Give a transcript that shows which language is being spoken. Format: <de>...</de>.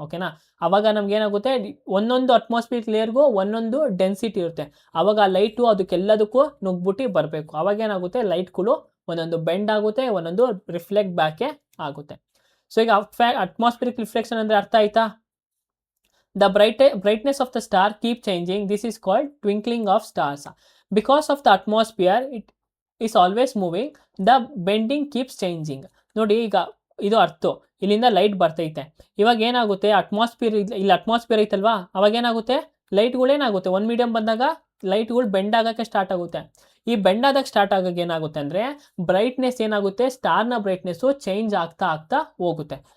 <kn>ಓಕೆನಾ, ಅವಾಗ ನಮ್ಗೆ ಏನಾಗುತ್ತೆ, ಒಂದೊಂದು ಅಟ್ಮಾಸ್ಫಿಯರಿಕ್ ಲೇಯರ್ಗೂ ಒಂದೊಂದು ಡೆನ್ಸಿಟಿ ಇರುತ್ತೆ. ಅವಾಗ ಆ ಲೈಟು ಅದಕ್ಕೆಲ್ಲದಕ್ಕೂ ನುಗ್ಬಿಟ್ಟು ಬರಬೇಕು. ಅವಾಗ ಏನಾಗುತ್ತೆ, ಲೈಟ್ಗಳು ಒಂದೊಂದು ಬೆಂಡ್ ಆಗುತ್ತೆ, ಒಂದೊಂದು ರಿಫ್ಲೆಕ್ಟ್ ಬ್ಯಾಕೆ ಆಗುತ್ತೆ. ಸೊ ಈಗ ಅಟ್ಮಾಸ್ಫಿಯರಿಕ್ ರಿಫ್ಲೆಕ್ಷನ್ ಅಂದ್ರೆ ಅರ್ಥ ಆಯ್ತಾ?</kn> <en>The brightness of the star keep changing. This is called twinkling of stars. Because of the atmosphere, it is always moving. The bending keeps changing.</en> <kn>ನೋಡಿ, ಈಗ ಇದು ಅರ್ಥ, ಇಲ್ಲಿಂದ ಲೈಟ್ ಬರ್ತೈತೆ. ಇವಾಗ ಏನಾಗುತ್ತೆ, ಅಟ್ಮಾಸ್ಫಿಯರ್ ಇಲ್ಲಿ ಅಟ್ಮಾಸ್ಫಿಯರ್ ಐತಲ್ವಾ, ಅವಾಗ ಏನಾಗುತ್ತೆ, ಲೈಟ್ಗಳೇನಾಗುತ್ತೆ, ಒಂದು ಮೀಡಿಯಂ ಬಂದಾಗ ಲೈಟ್ಗಳು ಬೆಂಡ್ ಆಗೋಕ್ಕೆ ಸ್ಟಾರ್ಟ್ ಆಗುತ್ತೆ. ಈ ಬೆಂಡ್ ಆದಾಗ ಸ್ಟಾರ್ಟ್ ಆಗೋಕೆ ಏನಾಗುತ್ತೆ ಅಂದರೆ, ಬ್ರೈಟ್ನೆಸ್ ಏನಾಗುತ್ತೆ, ಸ್ಟಾರ್ನ ಬ್ರೈಟ್ನೆಸ್ಸು ಚೇಂಜ್ ಆಗ್ತಾ ಆಗ್ತಾ ಹೋಗುತ್ತೆ.</kn>